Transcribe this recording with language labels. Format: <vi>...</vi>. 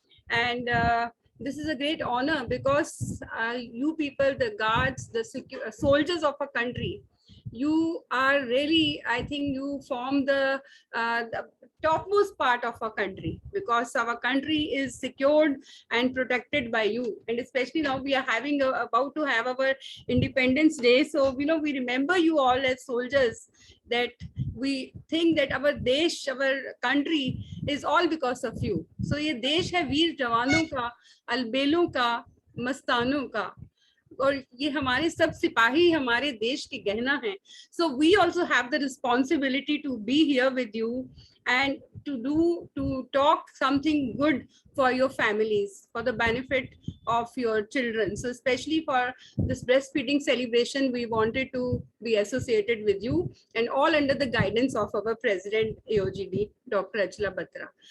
<en>And this is a great honor because you people, the guards, the soldiers of a country, you are really, I think you form the topmost part of our country, because our country is secured and protected by you. And especially now we are having about to have our Independence Day. So, you know, we remember you all as soldiers, that we think that our desh, our country is all because of you.</en> <hi>So ये देश है वीर जवानों का, अलबेलों का, मस्तानों का, और ये हमारे सब सिपाही हमारे देश के गहना हैं.</hi> <en>So we also have the responsibility to be here with you and to talk something good for your families, for the benefit of your children. So especially for this breastfeeding celebration, we wanted to be associated with you, and all under the guidance of our President AOGD, Dr. Ashla Batra.</en>